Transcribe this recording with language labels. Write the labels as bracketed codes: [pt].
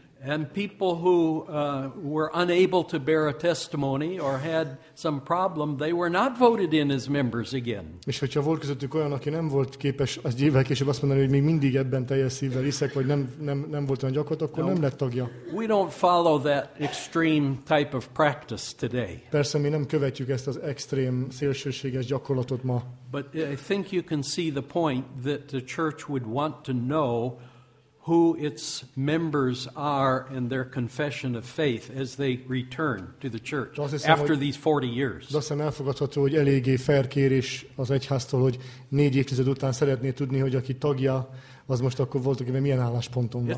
[en] And people who were unable to bear a testimony or had some problem, they were not voted in as members again. [hu] És hogyha volt közöttük olyan, aki nem volt képes, az évvel később azt mondani, hogy még mindig ebben teljes szívvel hiszek, vagy nem volt olyan gyakorlat, akkor nem lett tagja. [en] We don't follow that extreme type of practice today. [hu] Persze mi nem követjük ezt az extrém szélsőséges gyakorlatot ma. [en] But I think you can see the point that the church would want to know who its members are and their confession of faith as they return to the church after these 40 years. [hu] De azt hiszem elfogadható, hogy eléggé fair kérés az egyháztól, hogy 4 évtized után szeretné tudni, hogy aki tagja, az most akkor volt, hogy milyen állásponton van.